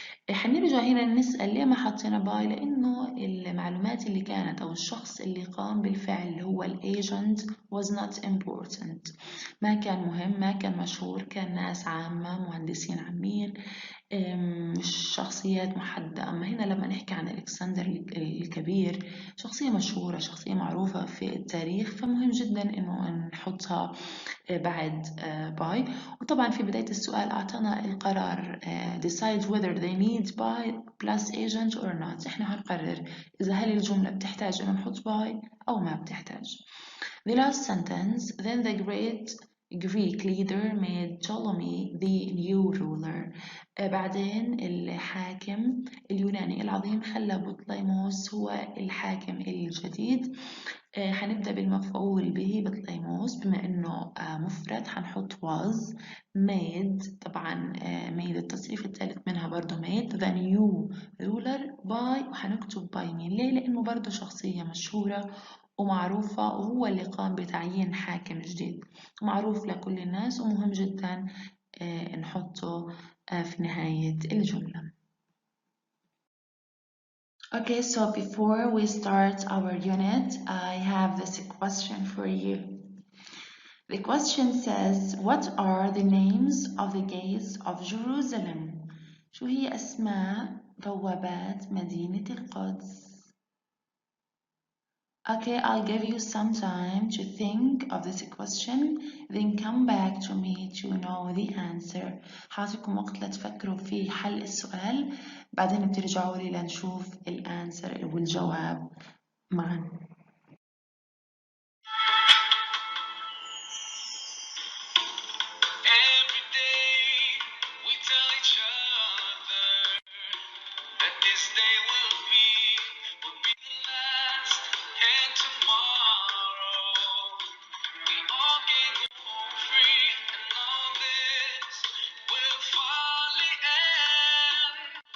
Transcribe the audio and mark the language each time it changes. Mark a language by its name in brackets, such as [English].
[Arabic] هنرجع هنا نسأل ليه ما حطينا باي، لأنه المعلومات اللي كانت أو الشخص اللي قام بالفعل اللي هو ال [English] agent was not important، [Arabic] ما كان مهم، ما كان مشهور، كان ناس عامة، مهندسين عامين، مش شخصيات محددة. أما هنا لما نحكي عن ألكسندر الكبير شخصية مشهورة، شخصية معروفة في التاريخ، فمهم جدا إنه نحطها بعد by. وطبعا في بداية السؤال أعطانا القرار [English] decide whether they need by plus agent or not. [Arabic] إحنا هنقرر إذا هل الجملة بتحتاج إنه نحط by أو ما بتحتاج. [English] The last sentence, then the great Greek leader made Ptolemy the new ruler. [Arabic] بعدين الحاكم اليوناني العظيم خلى بطليموس هو الحاكم الجديد. هنبدأ بالمفعول به بطليموس، بما إنه مفرد هنحط was. made طبعا made التصريف الثالث منها برضو [English] made the new ruler by، [Arabic] وهنكتب by مين؟ ليه؟ لأنه برضو شخصية مشهورة ومعروفة، وهو اللي قام بتعيين حاكم جديد معروف لكل الناس ومهم جدا نحطه في نهاية الجملة. [English] Okay, so before we start our unit, I have this question for you. The question says, what are the names of the gates of Jerusalem? [Arabic] شو هي أسماء بوابات مدينة القدس؟ [English] Okay, I'll give you some time to think of this question, then come back to me to know the answer. [Arabic] حاعطيكم وقت لتفكروا في حل السؤال، بعدين بترجعوا لي لنشوف الانسر والجواب معا. [English] Every day we tell each other that this day will be the last, and tomorrow we all can go home free, and all this will finally end.